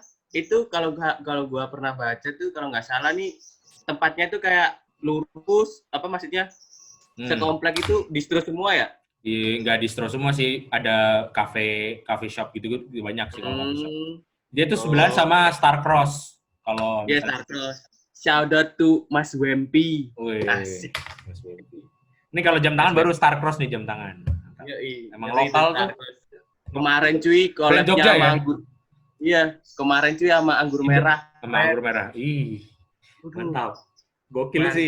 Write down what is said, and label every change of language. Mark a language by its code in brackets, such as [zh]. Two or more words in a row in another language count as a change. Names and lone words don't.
[id] Itu kalau gua pernah baca tuh kalau nggak salah nih tempatnya tuh kayak lurus, apa maksudnya? Sekomplek itu distro semua ya? Nggak distro semua sih, ada [en] cafe shop [id] gitu banyak sih kalau [en] cafe shop. [id] Dia tuh sebelahan sama Starcross. Kalau Starcross. [en] Shout out to [id] Mas Wempi. Asik. Mas Wempi. Ini kalau jam tangan baru Starcross nih jam tangan. Emang lokal tuh. Kemarin cuy collab-nya sama anggur. Iya, kemarin cuy sama anggur merah. Sama anggur merah. Ih. Mantap. Gokil sih.